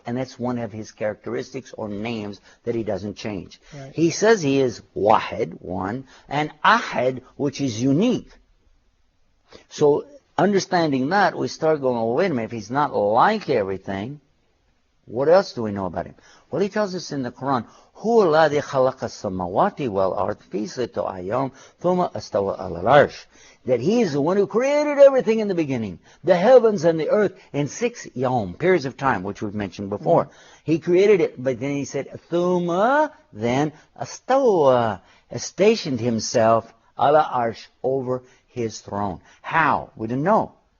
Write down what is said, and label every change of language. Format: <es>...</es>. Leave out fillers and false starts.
<en>And that's one of his characteristics or names that he doesn't change. Right. He says he is wahid, one, and ahad, which is unique. So understanding that, we start going, well, wait a minute, if he's not like everything, what else do we know about him? Well, he tells us in the Quran,</en> <ar>هو الذي خلق السماوات والأرض في ستة أيام ثم استوى على العرش.</ar> <en>That he is the one who created everything in the beginning, the heavens and the earth in 6 yawm, periods of time, which we've mentioned before. He created it, but then he said, ثم, then استوى, stationed himself على arsh, over his throne. How? We didn't know.</en>